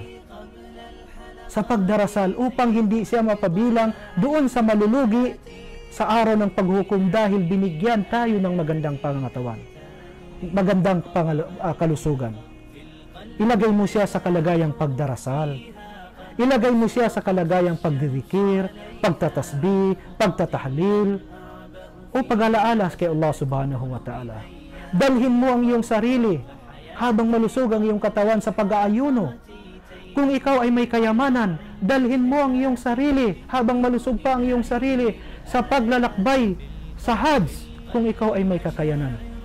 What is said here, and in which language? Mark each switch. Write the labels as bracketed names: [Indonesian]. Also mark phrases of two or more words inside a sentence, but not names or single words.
[Filipino] Sa pagdarasal upang hindi siya mapabilang doon sa malulugi sa araw ng paghukom dahil binigyan tayo ng magandang pangangatawan, magandang kalusugan. Ilagay mo siya sa kalagayang pagdarasal. Ilagay mo siya sa kalagayang pagdidikir, pagtatasbih, pagtatahlil, o pag-alaalas kay Allah [Arabic] سبحانه وتعالى. [Filipino] Dalhin mo ang iyong sarili habang malusog ang iyong katawan sa pag-aayuno. Kung ikaw ay may kayamanan, dalhin mo ang iyong sarili habang malusog pa ang iyong sarili sa paglalakbay sa Hajj kung ikaw ay may kakayanan.